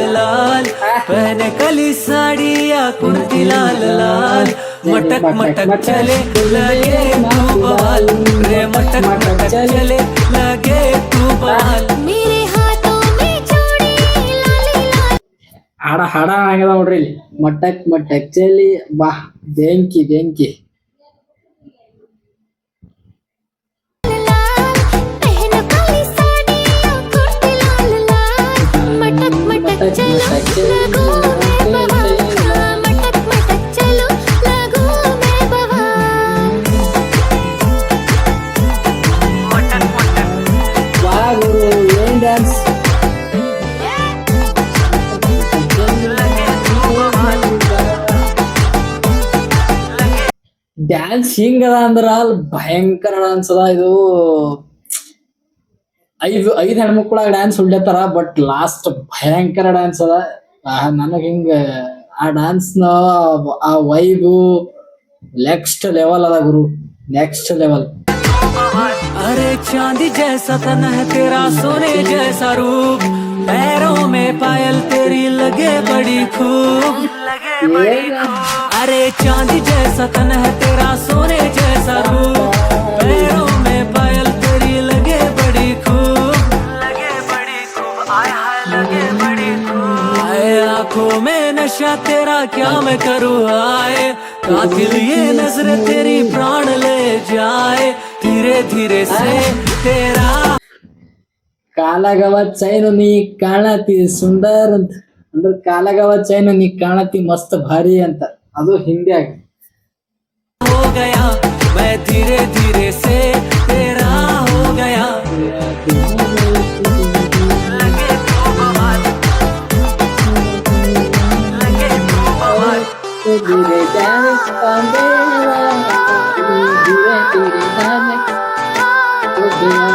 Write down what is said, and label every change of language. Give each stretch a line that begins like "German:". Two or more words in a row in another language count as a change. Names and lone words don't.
Hindi: लाल, पहने कली साड़ी या कुर्ती लाल लाल, मटक मटक चले लगे तू बवाल, रे मटक मटक चले लगे तू बवाल. मेरे हाथों में चूड़ी लाली लाल
Kannada: ಹಾಡ ಆಗ್ಯದ ನೋಡ್ರಿ ಇಲ್ಲಿ.
Hindi: मटक मटक चली
Kannada: ಬಾ, ಬೆಂಕಿ ಬೆಂಕಿ.
Hindi: लाल, पहनो काली साड़ी या कुर्ती लाल लाल, मटक मटक चलो लगो मैं बवाल, हाँ, मटक मटक चलो लगो मैं बवाल. मटक मटक
Kannada: ಬಾ ಗುರು, ಏನ್ ಡ್ಯಾನ್ಸ್.
Hindi: लगे तू बवाल,
Kannada: ಡ್ಯಾನ್ಸ್ ಹಿಂಗದ ಅಂದ್ರ ಅಲ್ಲಿ ಭಯಂಕರ ಡಾನ್ಸ್ ಅದ ಇದು. ಐದ್ ಹೆಣ್ಮಕ್ಳ ಡ್ಯಾನ್ಸ್ ಹೊಡ್ಲತ್ತಾರ,
English: but last
Kannada: ಭಯಂಕರ ಡ್ಯಾನ್ಸ್ ಅದ. ನನಗ್ ಹಿಂಗ ಆ ಡ್ಯಾನ್ಸ್ ನ ಆ ವೈಬು
English: next level
Kannada: ಅದ ಗುರು,
English: next level.
Hindi: अरे चांदी जैसा तन है तेरा, सोने जैसा रूप, पैरों में पायल तेरी लगे बड़ी खूब. अरे चांदी जैसा तन है तेरा, सोने जैसा रूप, पैरों में पायल तेरी लगे बड़ी खूब, लगे बड़ी खूब, आय हाय लगे बड़ी खूब. आए आंखों में नशा तेरा क्या मैं करूँ, आए कातिल ये नजर तेरी प्राण ले जाए, धीरे धीरे से तेरा.
Kannada: ಕಾಲಗವ ಚೈನು ನೀ ಕಾಣತಿ ಸುಂದರ್ ಅಂತ, ಅಂದ್ರೆ ಕಾಲಗವ ಚೈನು ನೀ ಕಾಣತಿ ಮಸ್ತ್ ಭಾರಿ ಅಂತ, ಅದು ಹಿಂದಿಯಾಗ.
Hindi: हो गया मैं धीरे धीरे से तेरा हो गया. लगे तू बवाल, लगे तू बवाल. धीरे जाने कांदेला, धीरे धीरे जाने कांदेला.